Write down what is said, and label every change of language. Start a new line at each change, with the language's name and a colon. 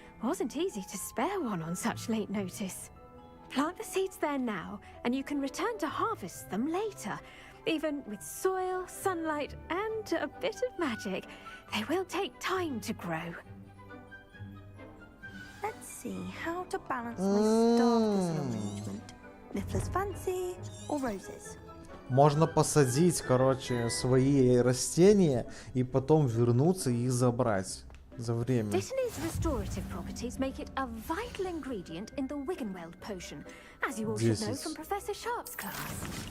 English: Wasn't easy to spare one on such late notice. Plant the seeds there now, and you can return to harvest them later. Even with soil, sunlight, and a bit of magic, they will take time to grow. Let's see how to balance my staff thistle arrangement. Niffler's fancy or roses?
Russian: Можно посадить, короче, свои растения и потом вернуться и их забрать за время.
English: Dittany's restorative properties make it a vital ingredient in the Wiggenweld potion, as you all should know from Professor Sharp's class.